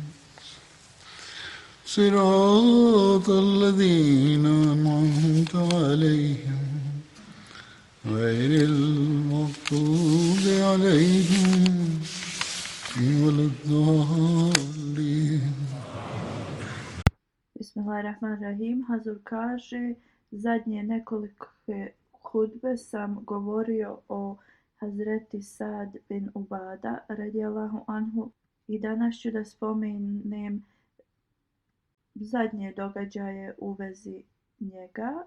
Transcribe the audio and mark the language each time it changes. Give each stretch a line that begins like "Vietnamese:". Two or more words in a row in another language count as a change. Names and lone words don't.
Arabic: صراط الذين أنعمت عليهم غير المغضوب عليهم ولا الضالين. بسم الله الرحمن الرحيم.
Bosnian: Hazur kaže, zadnje nekoliko hudbe sam govorio o Hazreti Sad bin Ubada
Arabic: رضي الله عنه
Bosnian: i danas ću da spomenem zadnje događaje u vezi njega.